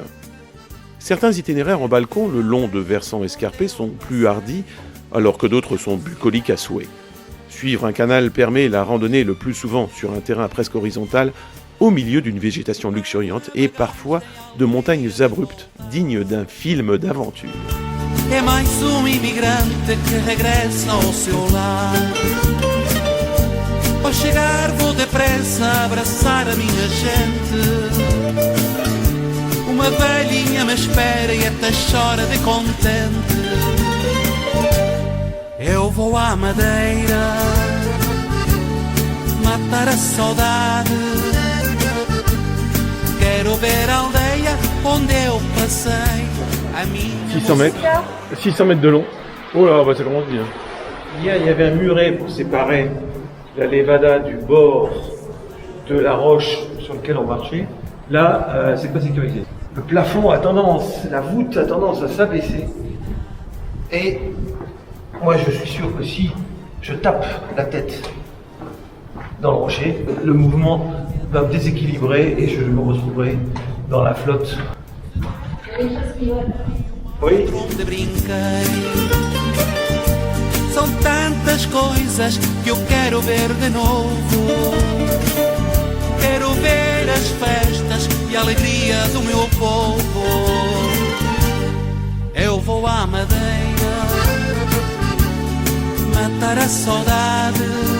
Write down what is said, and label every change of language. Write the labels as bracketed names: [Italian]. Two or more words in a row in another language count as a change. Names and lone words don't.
[French] Certains itinéraires en balcon le long de versants escarpés sont plus hardis, alors que d'autres sont bucoliques à souhait. Suivre un canal permet la randonnée le plus souvent sur un terrain presque horizontal, au milieu d'une végétation luxuriante et parfois de montagnes abruptes, dignes d'un film d'aventure. [Portuguese] É mais imigrante que regressa ao seu lar. Ao chegar vou depressa abraçar a minha gente. Uma velhinha me espera e até chora de contente. Eu vou à Madeira matar a saudade. Quero ver a aldeia onde eu passei. [French] 600 mètres de long. Oh là, bah ça commence bien. Hier, il y avait un muret pour séparer la levada du bord de la roche sur laquelle on marchait. Là, c'est pas sécurisé. Le plafond a tendance, la voûte a tendance à s'abaisser. Et moi, je suis sûr que si je tape la tête dans le rocher, le mouvement va me déséquilibrer et je me retrouverai dans la flotte. Oui. [Portuguese] Onde brinquei. São tantas coisas que eu quero ver de novo. Quero ver as festas e a alegria do meu povo. Eu vou à Madeira matar a saudade.